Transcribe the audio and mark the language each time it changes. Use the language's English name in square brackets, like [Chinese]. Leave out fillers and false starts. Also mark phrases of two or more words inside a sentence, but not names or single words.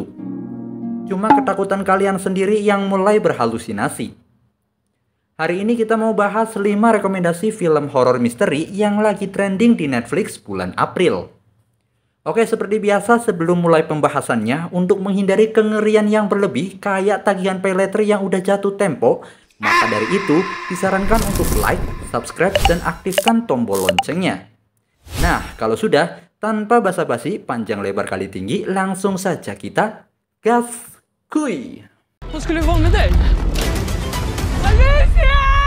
[Indonesian] Cuma ketakutan kalian sendiri yang mulai berhalusinasi. Hari ini kita mau bahas 5 rekomendasi film horor misteri yang lagi trending di Netflix bulan April. Oke, seperti biasa sebelum mulai pembahasannya, untuk menghindari kengerian yang berlebih kayak tagihan [English] pay later [Indonesian] yang udah jatuh tempo, maka dari itu disarankan untuk like, subscribe, dan aktifkan tombol loncengnya. Nah, kalau sudah, tanpa basa-basi panjang lebar kali tinggi, langsung saja kita gas kuy. [Swedish] Vad skulle det vara med dig? Alicia!